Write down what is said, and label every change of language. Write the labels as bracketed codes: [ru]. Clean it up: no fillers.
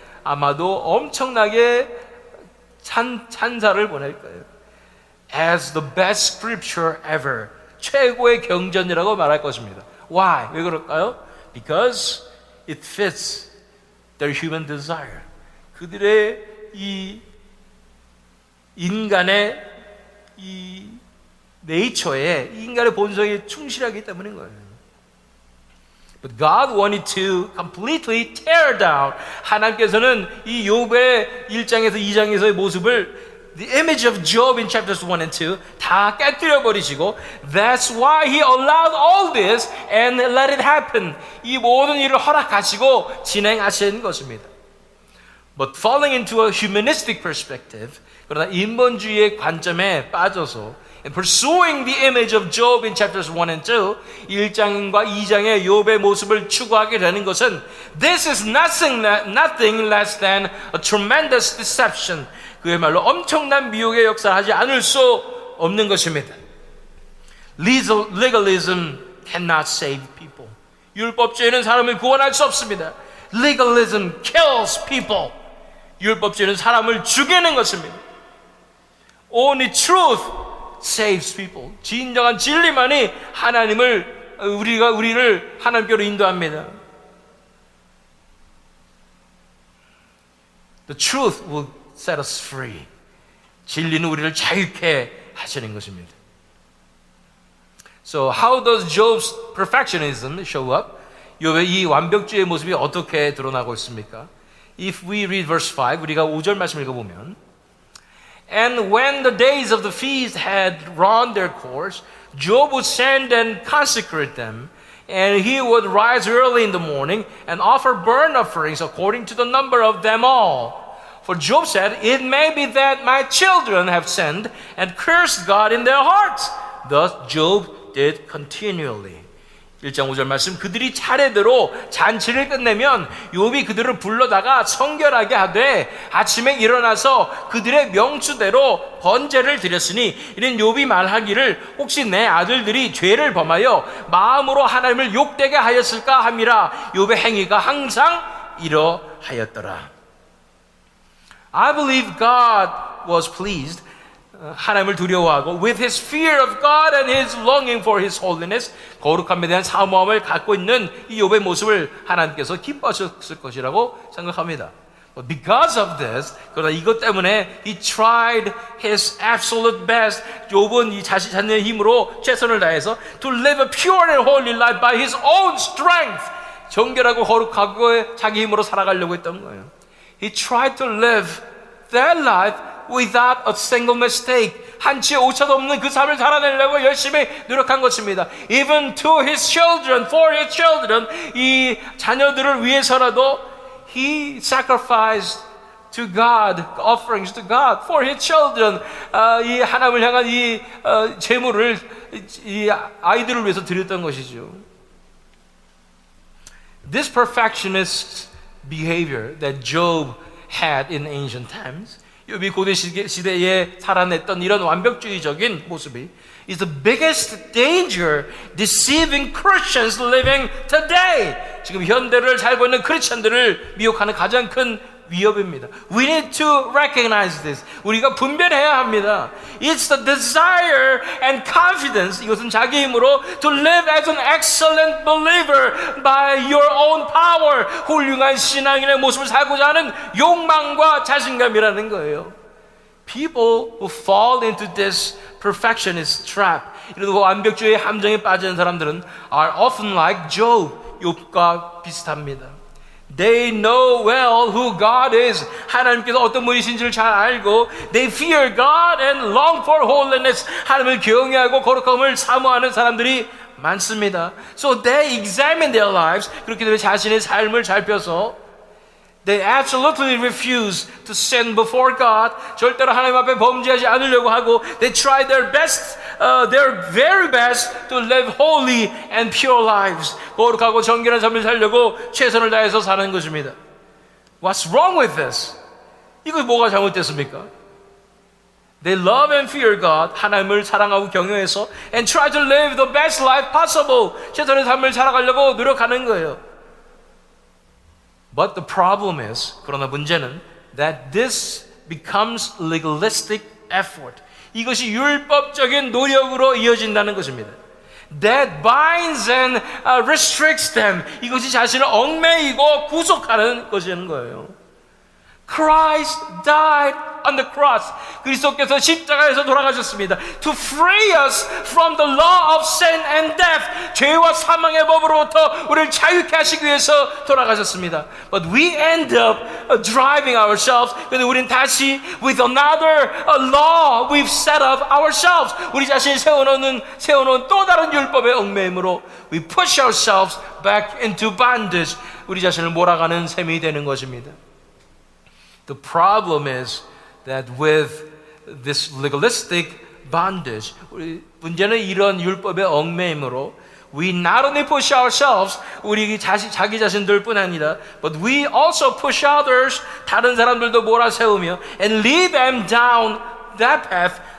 [ko] 아마도 엄청나게 찬사를 보낼 거예요. [en] As the best scripture ever. [ko] 최고의 경전이라고 말할 것입니다. [en] Why? [ko] 왜 그럴까요? [en] Because it fits their human desire. [ko] 그들의 이 인간의 이 네이처에, 인간의 본성에 충실하기 때문인 거예요. [en] But God wanted to completely tear down. [ko] 하나님께서는 이 욥의 1장에서 2장에서의 모습을 [en] The image of Job in chapters 1 and 2 [ko] 다 깨뜨려 버리시고 [en] That's why He allowed all this and let it happen. [ko] 이 모든 일을 허락하시고 진행하신 것입니다. [en] But falling into a humanistic perspective, [ko] 그러나 인본주의의 관점에 빠져서 [en] and pursuing the image of Job in chapters 1 and 2, [ko] 1장과 2장의 욥의 모습을 추구하게 되는 것은 [en] This is nothing less than a tremendous deception. [ko] 그야말로 엄청난 미혹의 역사를 하지 않을 수 없는 것입니다. [en] Legalism cannot save people. [ko] 율법주의는 사람을 구원할 수 없습니다. [en] Legalism kills people. [ko] 율법주의는 사람을 죽이는 것입니다. [en] Only truth saves people. [ko] 진정한 진리만이 우리를 하나님께로 인도합니다. [en] The truth will set us free. [ko] 진리는 우리를 자유케 하시는 것입니다. [en] So how does Job's perfectionism show up? [ko] 욥의 이 완벽주의의 모습이 어떻게 드러나고 있습니까? [en] If we read verse 5, [ko] 우리가 5절 말씀 읽어보면 [en] And when the days of the feast had run their course, Job would send and consecrate them, and he would rise early in the morning and offer burnt offerings according to the number of them all. For Job said, It may be that my children have sinned and cursed God in their hearts. Thus Job did continually. [ko] 1장 5절 말씀, 그들이 차례대로 잔치를 끝내면 욥이 그들을 불러다가 성결하게 하되 아침에 일어나서 그들의 명수대로 번제를 드렸으니 이는 욥이 말하기를 혹시 내 아들들이 죄를 범하여 마음으로 하나님을 욕되게 하였을까 함이라. 욥의 행위가 항상 이러하였더라. [en] I believe God was pleased. [ko] 하나님을 두려워하고 [en] with his fear of God and his longing for his holiness, [ko] 거룩함에 대한 사모함을 갖고 있는 이 욥의 모습을 하나님께서 기뻐하셨을 것이라고 생각합니다. [en] But because of this, [ko] 그러나 이것 때문에 [en] he tried his absolute best. [ko] 욥은 이 자신의 힘으로 최선을 다해서 [en] to live a pure and holy life by his own strength. [ko] 정결하고 거룩하고 자기 힘으로 살아가려고 했던 거예요. [en] He tried to live that life without a single mistake. [ko] 한치의 오차도 없는 그 삶을 살아내려고 열심히 노력한 것입니다. [en] Even to his children, for his children, [ko] 이 자녀들을 위해서라도 [en] he sacrificed to God, offerings to God, for his children. [ko] 이 하나님을 향한 이 제물을 이 아이들을 위해서 드렸던 것이죠. [en] This perfectionist behavior that Job had in ancient times, [ko] 욥이 고대 시대에 살아냈던 이런 완벽주의적인 모습이 [en] is the biggest danger deceiving Christians living today. [ko] 지금 현대를 살고 있는 크리스천들을 미혹하는 가장 큰 위협입니다. [en] We need to recognize this. [ko] 우리가 분별해야 합니다. [en] It's the desire and confidence. [ko] 이것은 자기 힘으로 [en] to live as an excellent believer by your own power. [ko] 훌륭한 신앙인의 모습을 살고자 하는 욕망과 자신감이라는 거예요. [en] People who fall into this perfectionist trap, [ko] 이런 완벽주의 함정에 빠지는 사람들은 [en] are often like Job, [ko] 욥과 비슷합니다. [en] They know well who God is. [ko] 하나님께서 어떤 분이신지를 잘 알고 [en] they fear God and long for holiness. [ko] 하나님을 경외하고 거룩함을 사모하는 사람들이 많습니다. [en] So they examine their lives. [ko] 그렇게 되면 자신의 삶을 살펴서 [en] they absolutely refuse to sin before God. [ko] 절대로 하나님 앞에 범죄하지 않으려고 하고 [en] they try their best, their very best to live holy and pure lives. [ko] 거룩하고 정결한 삶을 살려고 최선을 다해서 사는 것입니다. [en] What's wrong with this? [ko] 이거 뭐가 잘못됐습니까? [en] They love and fear God. [ko] 하나님을 사랑하고 경외해서 [en] and try to live the best life possible. [ko] 최선의 삶을 살아가려고 노력하는 거예요. [en] But the problem is, [ko] 그러나 문제는 [en] that this becomes legalistic effort. [ko] 이것이 율법적인 노력으로 이어진다는 것입니다. [en] That binds and restricts them. [ko] 이것이 자신을 얽매이고 구속하는 것이라는 거예요. [en] Christ died on the cross. [ko] 그리스도께서 십자가에서 돌아가셨습니다. [en] To free us from the law of sin and death. [ko] 죄와 사망의 법으로부터 우리를 자유케 하시기 위해서 돌아가셨습니다. [en] But we end up driving ourselves. [ko] 근데 우린 다시 [en] with another law we've set up ourselves. [ko] 우리 자신이 세워놓은 또 다른 율법의 얽매임으로 [en] we push ourselves back into bondage. [ko] 우리 자신을 몰아가는 셈이 되는 것입니다. [en] The problem is that with this legalistic bondage, [ko] 문제는 이런 율법의 얽매임으로 [en] we not only push ourselves, [ko] 우리 자기 자신들뿐 아니라, [en] but we also push others, [ko] 다른 사람들도 몰아세우며, [en] and lead them down that path.